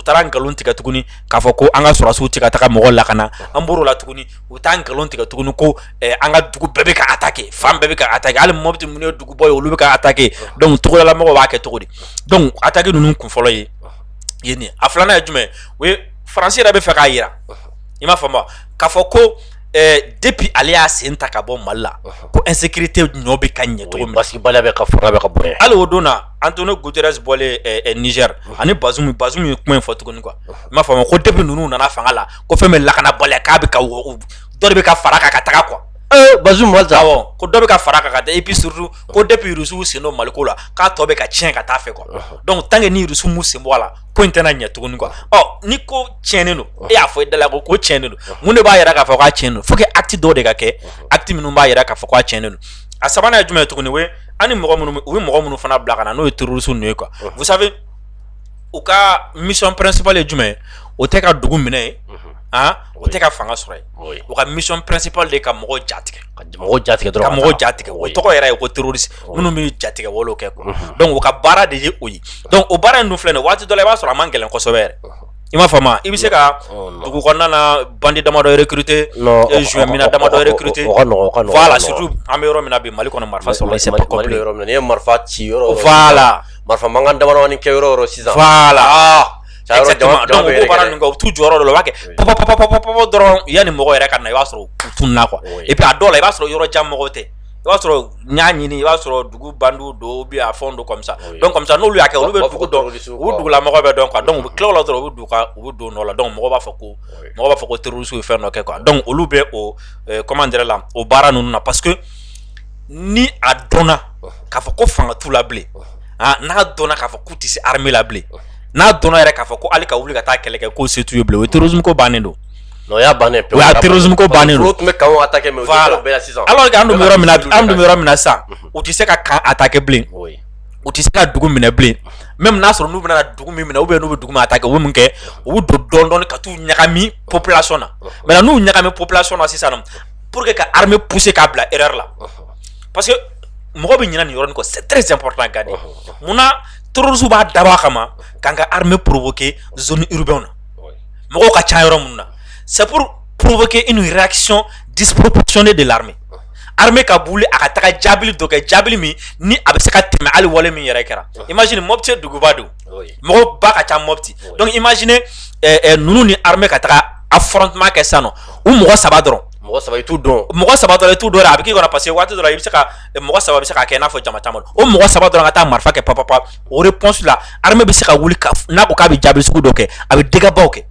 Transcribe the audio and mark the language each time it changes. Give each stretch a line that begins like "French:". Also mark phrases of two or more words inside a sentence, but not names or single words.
Bambara: taara nkalon tigɛ tuguni k'a fɔ ko an ka sɔrɔsiw tɛ ka taga mɔgɔ lakana an bɔr'o la tuguni u taa nkalon tigɛ tuguni ko an ka dugu bɛɛ bɛ ka attaquer fan bɛɛ bɛ ka attaquer hali Mopti minnu ye dugu bɔ ye olu bɛ ka attaquer donc togodala mɔgɔw b'a kɛ cogo di donc attaque ninnu kun fɔlɔ ye nin a filanan ye jumɛn o ye Faransi yɛrɛ bɛ fɛ k'a yira i m'a faamu k'a fɔ ko depuis ale y'a sen ta ka bɔ Mali la ko insécurité ɲɔ bɛ ka ɲɛ cogo min parce que baliya bɛ ka fanga bɛ ka bonya hali o don na Antonio Guterres bɔlen Niger ani Bazoum ye kuma in fɔ tuguni quoi i m'a faamu ko depuis ninnu nana fanga la ko fɛn bɛ lakanabaliya k'a bɛ ka dɔ de bɛ ka fara kan ka taga quoi Bazoum walisa awɔ ko dɔ bɛ ka fara kan ka taa
French: et puis surtout
Bambara: ko depuis Rusiw sen don Maliko la k'a tɔ bɛ ka tiɲɛ ka taa fɛ quoi
French: donc tant que
Bambara: ni Rusiw m'u sen bɔ a la ko in tɛna ɲɛ tuguni quoi ni ko tiɲɛnen don e y'a fɔ i da la ko tiɲɛnen don mun de b'a yira k'a fɔ k'a tiɲɛnen don
French: faut que
Bambara: acte dɔw de ka kɛ acte minnu b'a yira k'a fɔ k'a tiɲɛnen don a sabanan ye jumɛn ye tuguni o ye ani mɔgɔ minnu u bɛ mɔgɔ minnu fana bila ka na n'o ye terroristes ninnu ye quoi
French: vous savez
Bambara: u ka
French: mission principale
Bambara: ye jumɛn ye o tɛ ka dugu minɛ ye o tɛ ka fanga sɔrɔ ye u ka
French: mission principale
Bambara: de ka mɔgɔ jatigɛ ka mɔgɔ jatigɛ o tɔgɔ yɛrɛ ye ko terroriste minnu bɛ jatigɛ walew kɛ quoi donc u ka baara de ye o ye donc o baara in dun filɛ nin waati dɔ la i b'a sɔrɔ a man gɛlɛn kosɛbɛ yɛrɛ i m'a faamu i bɛ se ka dugu kɔnɔna na bandi damadɔ recruter juin mina damadɔ recruter voilà surtout an bɛ yɔrɔ min na bi Mali kɔnɔ marifa sɔrɔ
French: c'est pas compliqué
Bambara: n'i ye marifa ci yɔrɔ voilà marifa mankan damadɔni kɛ yɔrɔ sisan
French: voilà exactement donc
Bambara: o baara ninnu kɛ u t'u jɔyɔrɔ dɔ la u b'a kɛ papa dɔrɔn yanni mɔgɔ yɛrɛ ka na i b'a sɔrɔ u tununna quoi
French: et puis
Bambara: a dɔw la i b'a sɔrɔ yɔrɔ jan mɔgɔw tɛ i b'a sɔrɔ ɲ'a ɲini i b'a sɔrɔ dugu bandu do bi a fond do
French: comme ça donc comme ça
Bambara: n'olu y'a kɛ olu bɛ dugu dɔn u dugulamɔgɔ bɛ dɔn quoi donc u bɛ tila o la dɔrɔn u bɛ don nɔ la donc mɔgɔ b'a fɔ ko terroriste ye fɛn dɔ kɛ quoi donc olu bɛ o
French: comment dire
Bambara: la o baara ninnu na
French: parce que
Bambara: ni a dɔnna k'a fɔ ko fanga t'u la bilen n'a dɔnna k'a fɔ k'u tɛ se armée la bilen n'a dɔnna yɛrɛ k'a fɔ ko hali ka wuli ka taa kɛlɛ kɛ k'o se t'u ye bilen o ye terrorisme ko bannen don.
French: Non, il y a banné. Oui,
Bambara: terrorisme ko bannen don. Voilà.
French: Alors que
Bambara: an dun bɛ yɔrɔ min na sisan u tɛ se ka kan attaquer bilen u tɛ se ka dugu minɛ bilen même n'a sɔrɔ n'u bɛna dugu min minɛ
French: ou bien
Bambara: n'u bɛ dugu min attaquer u bɛ mun kɛ u bɛ don dɔɔni ka t'u ɲagami population na maintenant n'u ɲagami population na sisan nɔ
French: pour que
Bambara: ka armée pousser k'a bila erreur la
French: parce que
Bambara: mɔgɔ bɛ ɲinɛ nin yɔrɔnin kɔ
French: c'est très important
Bambara: Gade munna terrorisme b'a dabɔ a kama k'an ka armée provoquer
French: zone urbaine
Bambara: na mɔgɔw ka ca yɔrɔ minnu na.
French: C'est pour provoquer une réaction disproportionnée de l'armée.
Bambara: Armée ka buli a ka taga jabili dɔ kɛ jabili min ni a bɛ se ka tɛmɛ hali wale min yɛrɛ kɛra. Imagine Mopti duguba don. Mɔgɔ ba ka ca Mopti.
French: Donc imagine
Bambara: ninnu ni armée ka taga affrontement kɛ sisan nɔ u mɔgɔ saba dɔrɔn. Mɔgɔ saba i t'u dɔn. Mɔgɔ saba dɔrɔn i t'u dɔn a bɛ k'i kɔnɔ
French: parce que
Bambara: waati dɔ la i bɛ se ka mɔgɔ saba bɛ se ka kɛ i n'a fɔ jama caman o mɔgɔ saba dɔrɔn ka taa marifa kɛ papapa o réponse la armée bɛ se ka wuli ka n'a ko k'a bɛ jabili sugu dɔ kɛ a bɛ dégâts kɛ.